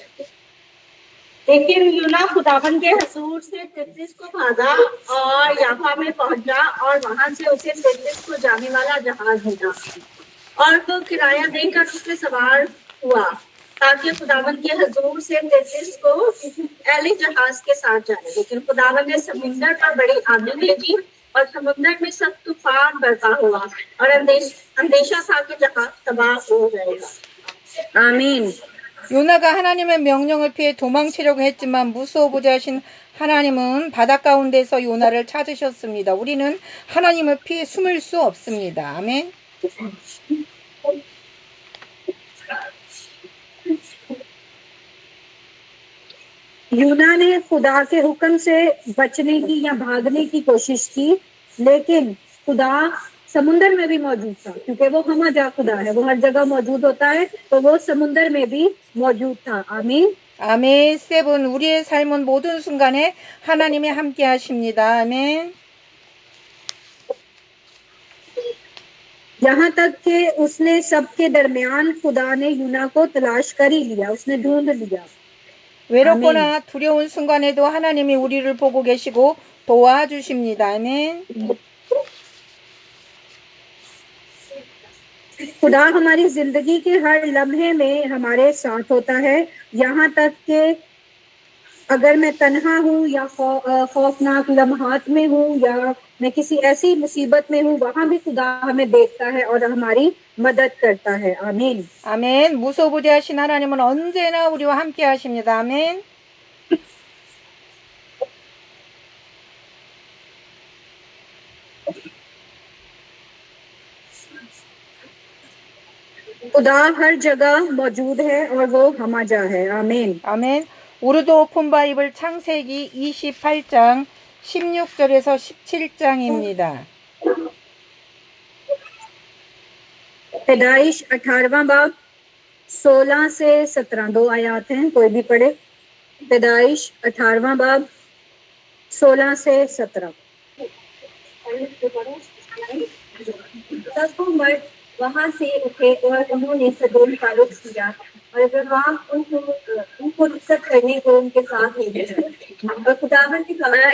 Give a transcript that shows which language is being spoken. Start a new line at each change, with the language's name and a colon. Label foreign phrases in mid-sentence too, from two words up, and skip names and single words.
Hindi: लेकिन यूना खुदावन के हजूर से तिर्सिस को भागा और याफा में पहुंचा और वहां से उसे तिर्सिस को जाने वाला जहाज मिला और वो किराया देकर उसमें सवार हुआ ताकि खुदावन के हजूर से तिर्सिस को एली जहाज के साथ जाए। लेकिन खुदावन ने समुद्र पर बड़ी आंधी भेजी और समुद्र में सख्त तूफान बरपा हुआ और अंदेशा था कि जहाज तबाह हो जाएगा। आमीन।
Korean: 요나가 하나님의 명령을 피해 도망치려고 했지만 무소부자신 하나님은 바다 가운데서 요나를 찾으셨습니다. 우리는 하나님을 피해 숨을 수 없습니다. 아멘.
Hindi: यूना ने खुदा के हुक्म से बचने की या भागने की कोशिश की, लेकिन खुदा समुंदर में भी मौजूद था, क्योंकि वो हमाजा खुदा है, वो हर जगह मौजूद होता है, तो वो समुंदर में भी मौजूद था। आमीन।
Korean: 아멘. 세븐. 우리의 삶은 모든 순간에 하나님이 함께 하십니다. 아멘.
Hindi: यहाँ तक कि उसने सबके दरमियान खुदा ने यूना को तलाश कर ही लिया, उसने ढूंढ लिया।
Korean: 외롭거나 두려운 순간에도 하나님이 우리를 보고 계시고 도와주십니다. 아멘.
Hindi: खुदा हमारी जिंदगी के हर लम्हे में हमारे साथ होता है, यहाँ तक कि अगर मैं तन्हा हूँ या खौफनाक लम्हात में हूँ या मैं किसी ऐसी मुसीबत में हूँ, वहां भी खुदा हमें देखता है और हमारी मदद करता है। आमीन।
Korean: 아멘. 무소부재하신 하나님은 언제나 우리와 함께 하십니다. 아멘.
Hindi: खुदा हर जगह मौजूद है और वो हमाजा है। आमीन।
Korean: 아멘. 우르도 오픈 바이블 창세기 28장 16절에서 17장입니다.
Hindi: पैदाइश 18वां बाब 16 से 17 दो आयात हैं, कोई भी पढ़े। पैदाइश 18वां बाब 16 से 17। तब वो मर्द वहां से उठे और उन्होंने सदोम का रुख किया और अब्राहम उनको रुखसत करने को उनके साथ ले गया और खुदावन ने कहा,